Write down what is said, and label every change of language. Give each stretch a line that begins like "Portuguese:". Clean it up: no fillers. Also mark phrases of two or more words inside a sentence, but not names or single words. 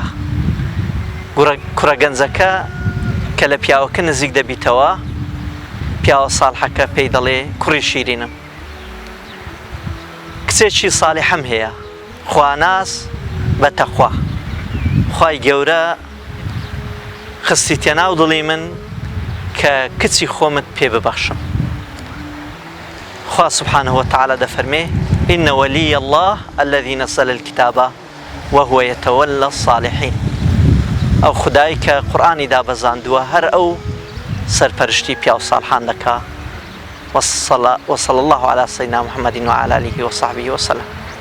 Central Kurdish: کوڕە گەنجەکە کە لە پیاوەکە نزیک دەبیتەوە، پیاوە ساڵحەکە پێی دەڵێ کوڕی شیرینم، کچێکی ساڵحەم هەیە، خواناس بە تەخوا. خوای گەورە خستیتە ناو دڵی من کە کچی خۆمت پێ ببەخشم. خوا سبحانه
Arabic: وتعالى
Central Kurdish: دەفەرمێ
Arabic: إن ولي الله الذي نزل الكتاب وهو يتولى الصالحين.
Central Kurdish: ئەو خودایی کە قورئانی دابەزاندووە هەر ئەو سەرپەرشتی پیا و ساڵحان دەکا.
Arabic: وصلى الله على سيدنا محمد وعلى آله وصحبه وسلم.